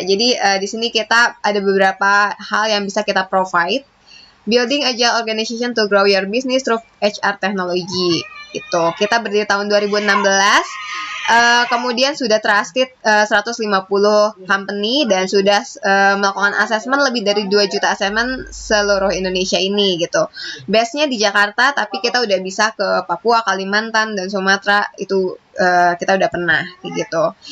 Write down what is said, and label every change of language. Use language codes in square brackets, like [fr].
[id] Jadi di sini kita ada beberapa hal yang bisa kita provide. [en] Building agile organization to grow your business through HR technology. [id] Itu kita berdiri tahun 2016. Kemudian sudah trusted 150 company dan sudah melakukan assessment lebih dari 2 juta assessment seluruh Indonesia ini gitu. Base-nya di Jakarta, tapi kita udah bisa ke Papua, Kalimantan, dan Sumatera itu kita udah pernah gitu.